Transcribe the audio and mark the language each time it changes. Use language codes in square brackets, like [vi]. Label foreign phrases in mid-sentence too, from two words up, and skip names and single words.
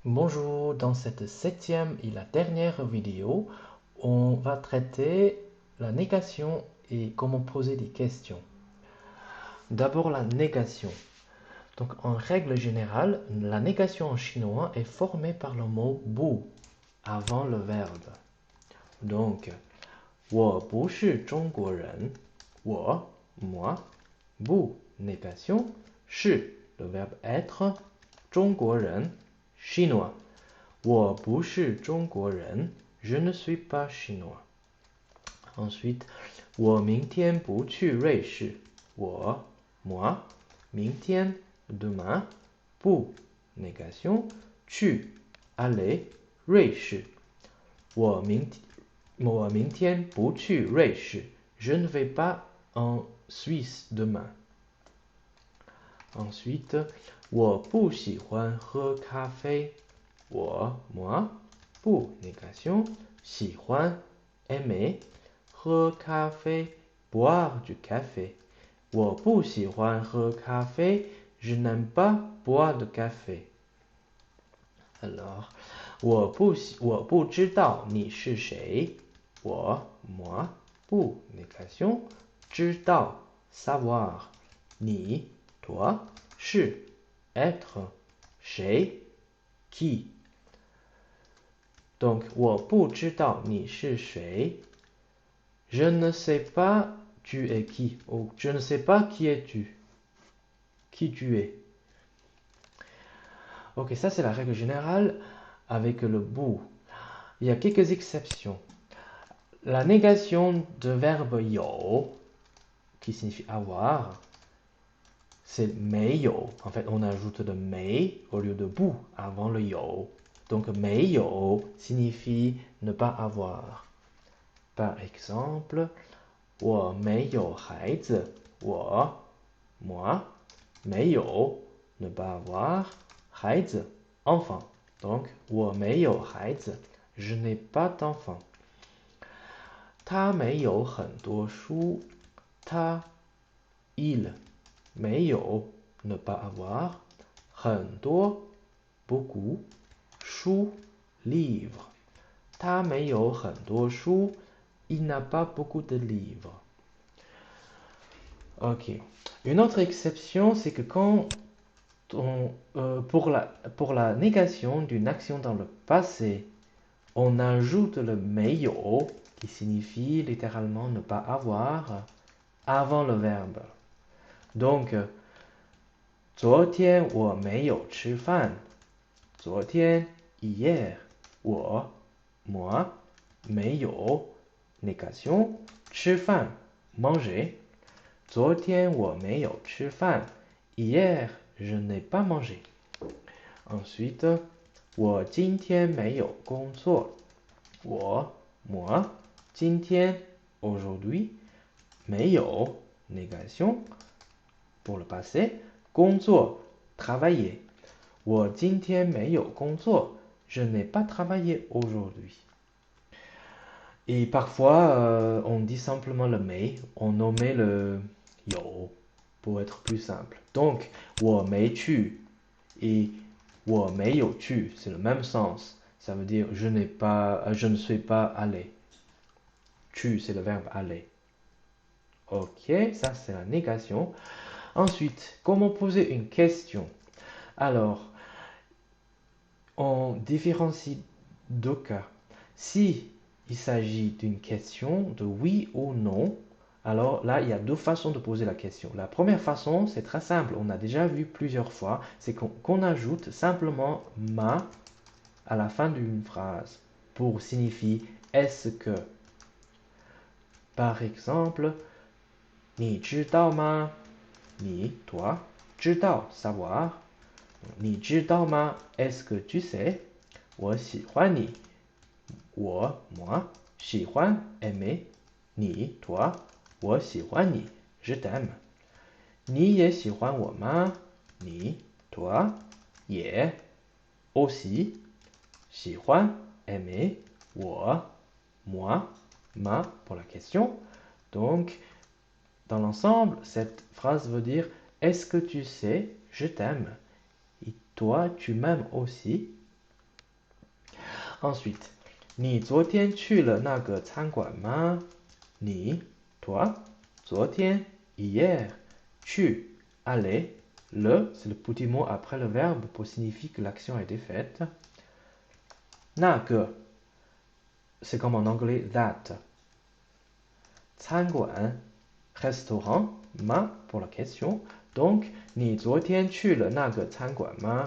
[fr] Bonjour, dans cette septième et la dernière vidéo, on va traiter la négation et comment poser des questions. D'abord la négation. Donc en règle générale, la négation en chinois est formée par le mot bu avant le verbe. Donc, [zh] 我不是中国人，我 [fr] moi, bu négation, 是 le verbe être, 中国人 chinois. [zh] 我不是中国人 [fr] je ne suis pas chinois. Ensuite, [zh] 我明天不去瑞士我 [fr] moi, 明天 demain, 不 négation, 去 aller, [zh] 瑞士我明天不去瑞士 [fr] je ne vais pas en Suisse demain. Ensuite, [zh] 我不喜欢喝咖啡 [fr] moi, 不 négation, 喜欢 aimer, [zh] 喝咖啡 [fr] boire du café. [zh] 我不喜欢喝咖啡 [fr] je n'aime pas boire de café. Alors, [zh] 我不知道你是谁 [fr] moi, 不 négation, 知道 savoir, 你 toi, 是 être, 谁 qui. Donc, [zh] 我不知道你是谁 [fr] je ne sais pas tu es qui ou je ne sais pas qui es-tu, qui tu es. Ok, ça c'est la règle générale avec le bu. Il y a quelques exceptions. La négation de verbe yo, qui signifie avoir, c'est [zh] 没有. [fr] En fait, on ajoute le mei au lieu de bu avant le yo. Donc, [zh] 没有 [fr] signifie ne pas avoir. Par exemple, [zh] 我没有孩子 [fr] moi, 没有 ne pas avoir, 孩子 enfant. Donc, [zh] 我没有孩子 [fr] je n'ai pas d'enfant. [zh] 他没有很多书他 il 没有 [fr] ne pas avoir, 很多 beaucoup, 书 livre. [zh] 他没有很多书 [fr] il n'a pas beaucoup de livres. Ok. Une autre exception, c'est que quand pour la négation d'une action dans le passé, on ajoute le 没有 qui signifie littéralement ne pas avoir avant le verbe. Donc, [zh] 昨天我没有吃饭昨天 hier 我 moi 没有 négation 吃饭 manger 昨天我没有吃饭 [fr] hier je n'ai pas mangé. Ensuite, [zh] 我今天没有工作 [fr] 我 moi 今天 aujourd'hui 没有 négation pour le passé 工作 travailler [zh] 我今天没有工作 [fr] je n'ai pas travaillé aujourd'hui. Et parfois, on dit simplement le mais, on omet le yo pour être plus simple. Donc, [zh] 我没去 et 我没有去, [fr] c'est le même sens. Ça veut dire je ne suis pas allé. Tu, c'est le verbe aller. Ok, ça c'est la négation. Ensuite, comment poser une question? Alors, on différencie deux cas. Si il s'agit d'une question de oui ou non, alors là, il y a deux façons de poser la question. La première façon, c'est très simple, on a déjà vu plusieurs fois, c'est qu'on ajoute simplement ma à la fin d'une phrase pour signifier est-ce que. Par exemple, [zh] 你知道吗? [fr] Ni, toi, 知道 savoir. [zh] 你知道吗? [fr] Est-ce que tu sais? [zh] 我喜欢你我 moi 喜欢 aimer 你 toi 我喜欢你 [fr] je t'aime [zh] 你也喜欢我吗你 toi 也 aussi 喜欢 aimer 我 moi [fr] ma pour la question. Donc dans l'ensemble cette phrase veut dire est-ce que tu sais je t'aime et toi tu m'aimes aussi. Ensuite, [zh] 你昨天去了那个餐馆吗？ [fr] 你 toi, 昨天 hier, 去 aller, le c'est le petit mot après le verbe pour signifier que l'action a été faite. 那个 c'est comme en anglais that. 餐馆 restaurant, ma pour la question. Donc, [zh] 你昨天去了那个餐馆吗？